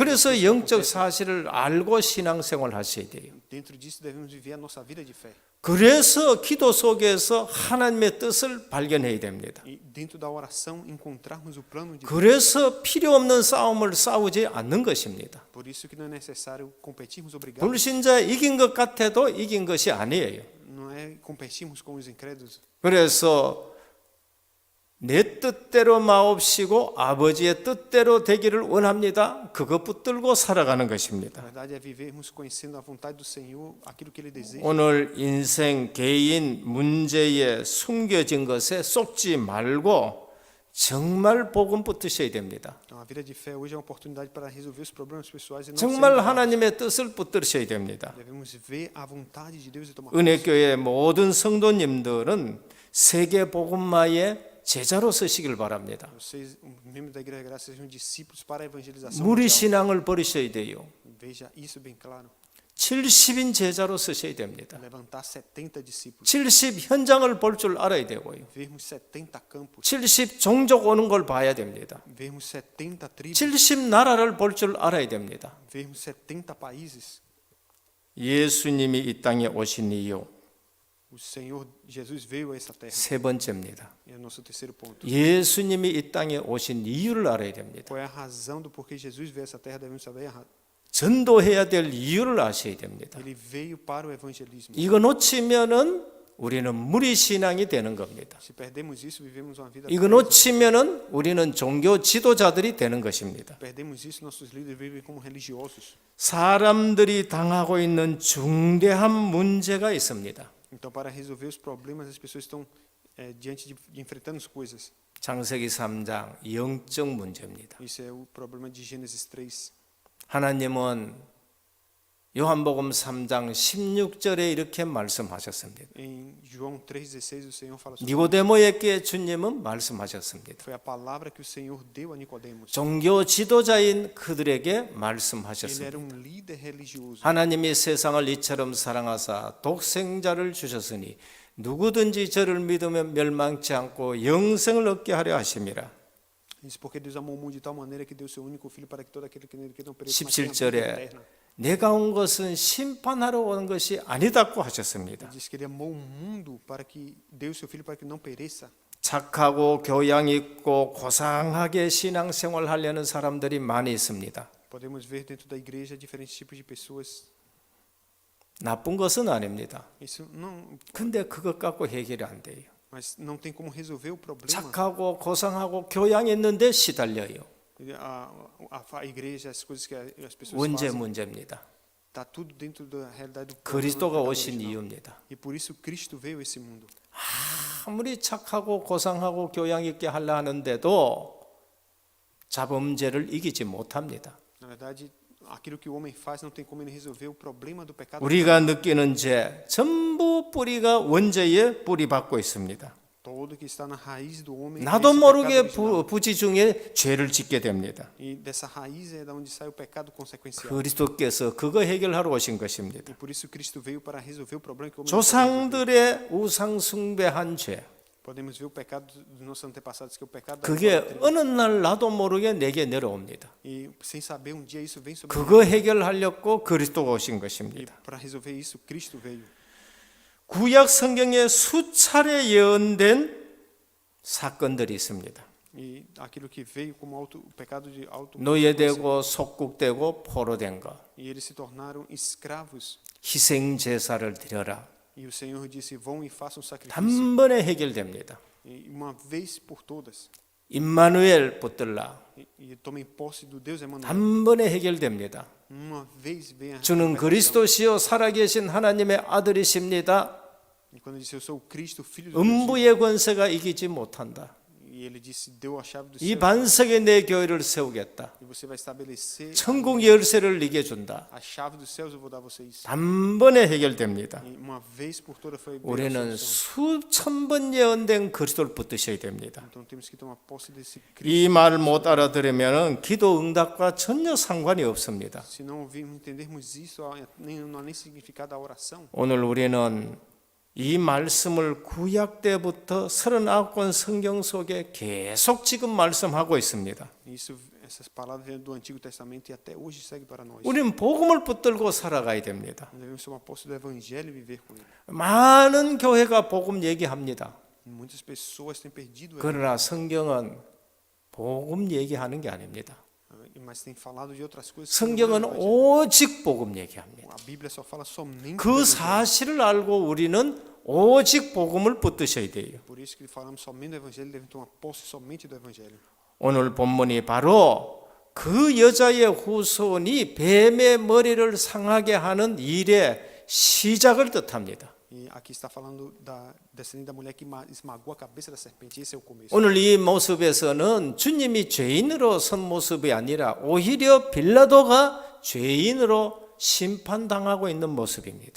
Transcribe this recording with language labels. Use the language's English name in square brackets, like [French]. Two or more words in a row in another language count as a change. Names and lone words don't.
[Korean] 그래서 [Portuguese] as coisas que [Korean] 영적 [Portuguese] acontecem. [Korean] 사실을 알고 신앙생활을 하셔야 돼요. [Portuguese] Dentro disso devemos viver a nossa vida de fé. [Korean] 그래서 기도 속에서 하나님의 뜻을 발견해야 됩니다. [Portuguese] E dentro da oração encontrarmos o plano de Deus. [Korean] 그래서 필요 없는 싸움을 싸우지 않는 것입니다. [Portuguese] Por isso que não é necessário competirmos obrigados. [Korean] 불신자 이긴 것 같아도 이긴 것이 아니에요. [Portuguese] Não é competirmos com os incrédulos. [Korean] 그래서 내 뜻대로 마옵시고 아버지의 뜻대로 되기를 원합니다. 그것 붙들고 살아가는 [Portuguese] Na [Korean] 것입니다. [Portuguese] verdade é vivermos conhecendo a vontade do Senhor, aquilo que Ele deseja. [Korean] 오늘 인생 개인 문제에 숨겨진 것에 쏟지 말고 정말 복음 붙드셔야 됩니다. [Portuguese] Então, a vida de fé hoje é uma oportunidade para resolver os problemas pessoais e não [Korean] 정말 [Portuguese] ser [Korean] 하나님의 뜻을 붙드셔야 됩니다. [Portuguese] devemos ver a vontade de Deus e tomar [Korean] 은혜교회 모든 성도님들은 세계 복음화의 제자로 서시길 바랍니다. [Portuguese] Vocês, os membros da Igreja da Graça, sejam discípulos para a evangelização [Korean] 무리 [Portuguese] mundial. [Korean] 신앙을 버리셔야 돼요. [Portuguese] Veja isso bem claro. [Korean] 70인 제자로 서셔야 됩니다. [Portuguese] Levantar 70 discípulos. [Korean] 70 현장을 볼 줄 알아야 되고요. [Portuguese] Vermos 70 campos. [Korean] 70 종족 오는 걸 봐야 됩니다. [Portuguese] Vermos 70 tribos. [Korean] 70 나라를 볼 줄 알아야 됩니다. [Portuguese] Vermos 70 países. [Korean] 예수님이 이 땅에 오신 이유 [Portuguese] O Senhor Jesus veio a essa terra. [Korean] 세 번째입니다. [Portuguese] É o nosso terceiro ponto. [Korean] 예수님이 이 땅에 오신 이유를 알아야 됩니다. [Portuguese] Qual é a razão do porquê Jesus veio a essa terra? Devemos saber. [Korean] 전도해야 될 이유를 아셔야 됩니다. [Portuguese] Ele veio para o evangelismo. [Korean] 이거 놓치면은 우리는 무리 신앙이 되는 겁니다. [Portuguese] Se perdemos isso, vivemos uma vida. [Korean] 이거 놓치면은 우리는 종교 지도자들이 되는 것입니다. [Portuguese] Perdemos isso, nossos líderes vivem como religiosos. [Korean] 사람들이 당하고 있는 중대한 문제가 있습니다. [Portuguese] Então, para resolver os problemas, as pessoas estão diante de enfrentando as coisas. [Korean] 창세기 3장 영적 문제입니다. [Portuguese] Isso é o problema de Gênesis 3. [Korean] 하나님은 요한복음 3장 16절에 이렇게 말씀하셨습니다. [Portuguese] Em João 3,16, o Senhor fala sobre [Korean] 니고데모에게 주님은 말씀하셨습니다. [Portuguese] foi a palavra que o Senhor deu a Nicodemos. [Korean] 종교 지도자인 그들에게 [Portuguese] Ele [Korean] 말씀하셨습니다. [Portuguese] era um líder religioso. [Korean] 하나님이 세상을 이처럼 사랑하사 독생자를 주셨으니 누구든지 저를 믿으면 멸망치 않고 영생을 얻게 하려 하심이라. [Portuguese] Isso porque Deus amou o mundo de tal maneira que deu seu único filho para que todo aquele que nele crê não pereça, mas tenha vida [Korean] 17절에 [Portuguese] eterna. [Korean] 내가 온 것은 심판하러 온 것이 아니다고 하셨습니다. [Portuguese] Ele diz que ele amou o mundo para que deu seu filho para que não pereça. [Korean] 착하고 교양 있고 고상하게 신앙생활 하려는 사람들이 많이 있습니다. [Portuguese] Podemos ver dentro da igreja diferentes tipos de pessoas. [Korean] 나쁜 것은 아닙니다. [Portuguese] Isso não, [Korean] 근데 그것 갖고 해결이 안 돼요. [Portuguese] mas não tem como resolver o problema. [Korean] 착하고 고상하고 교양 있는데 시달려요. [Portuguese] A igreja, as coisas que as pessoas [Korean] 원죄 [Portuguese] fazem, [Korean] 문제입니다. [Portuguese] está tudo dentro da realidade do [Korean] 그리스도가 [Portuguese] pecado [Korean] 오신 [Portuguese] original. [Korean] 이유입니다. [Portuguese] E por isso Cristo veio a esse mundo. [Korean] 아무리 착하고 고상하고 교양 있게 하려 하는데도 자범죄를 이기지 못합니다. [Portuguese] Na verdade, aquilo que o homem faz não tem como ele resolver o problema do pecado. [Korean] 우리가 느끼는 죄 전부 뿌리가 원죄에 뿌리 받고 있습니다. [Portuguese] Todo que está na raiz do homem. [Korean] 나도 [Portuguese] esse [Korean] 모르게 [Portuguese] pecado original. [Korean] 부지 중에 죄를 짓게 됩니다. [Portuguese] E dessa raiz é da onde sai o pecado consequencial. [Korean] 그리스도께서 그거 해결하러 오신 [Portuguese] E [Korean] 것입니다. [Portuguese] por isso Cristo veio para resolver o problema que o homem não pode resolver. [Korean] 조상들의 우상 숭배한 죄. [Portuguese] Podemos ver o pecado dos nossos antepassados, que é o pecado da [Korean] 그게 [Portuguese] idolatria. [Korean] 어느 날 나도 모르게 내게 내려옵니다. [Portuguese] E sem saber, um dia isso vem sobre [Korean] 그거 해결하려고 그리스도가 오신 [Portuguese] E [Korean] 것입니다. [Portuguese] para resolver isso, Cristo veio. [Korean] 구약 성경에 수차례 예언된 사건들이 있습니다. [Portuguese] E aquilo que veio como o pecado de auto [Korean] 노예되고 속국되고 포로된 거. [Portuguese] E eles se tornaram escravos. [Korean] 희생 제사를 드려라. [Portuguese] E o Senhor disse: vão e façam sacrifício. [Korean] 단번에 해결됩니다. [Portuguese] E uma vez por todas. [Korean] 임마누엘 붙들라. [Portuguese] E tomem posse do Deus Emmanuel. [Korean] 단번에 해결됩니다. [Portuguese] Uma vez vem a [Korean] 주는 [Portuguese] libertação. [Korean] 그리스도시요 살아계신 하나님의 아들이십니다. [Portuguese] E quando ele disse: eu sou o Cristo, o filho de Deus. [Korean] 음부의 권세가 이기지 못한다. [Portuguese] E ele disse: deu a chave do [Korean] 이 [Portuguese] céu. [Korean] 반석에 내 교회를 세우겠다. [Portuguese] E você vai estabelecer [Korean] 천국 열쇠를 네게 준다. [Portuguese] a chave dos céus, eu vou dar a vocês. [Korean] 단번에 해결됩니다. [Portuguese] E uma vez por todas foi [Korean] 우리는 [Portuguese] a solução. [Korean] 수천 번 예언된 그리스도를 붙드셔야 됩니다. [Portuguese] Então temos que tomar posse desse Cristo. [Korean] 이 말을 못 알아들으면 기도 응답과 전혀 상관이 없습니다. [Portuguese] Se não ouvirmos, entendermos isso, não há nem significado da oração. [Korean] 오늘 우리는 이 말씀을 구약 때부터 39권 성경 속에 계속 지금 말씀하고 있습니다. [Portuguese] Essas palavras vêm do Antigo Testamento e até hoje segue para nós. [Korean] 우리는 복음을 붙들고 살아가야 됩니다. [Portuguese] Nós devemos ser um apóstolo do Evangelho e viver com ele. [Korean] 많은 교회가 복음 얘기합니다. [Portuguese] Muitas pessoas têm perdido o [Korean] 그러나 성경은 복음 얘기하는 게 아닙니다. [Portuguese] Evangelho, mas têm falado de outras coisas. [Korean] 성경은 오직 복음 얘기합니다. [Portuguese] A Bíblia só fala somente do [Korean] 그 [Portuguese] Evangelho. [Korean] 사실을 알고 우리는 오직 복음을 붙드셔야 돼요. [Portuguese] Por isso que falamos somente do Evangelho, devemos tomar posse somente do Evangelho. [Korean] 오늘 본문이 바로 그 여자의 후손이 뱀의 머리를 상하게 하는 일의 시작을 뜻합니다. [Portuguese] E aqui está falando da descendente da mulher que esmagou a cabeça da serpente. Esse é o começo. [Korean] 오늘 이 모습에서는 주님이 죄인으로 선 모습이 아니라 오히려 빌라도가 죄인으로 심판당하고 있는 모습입니다.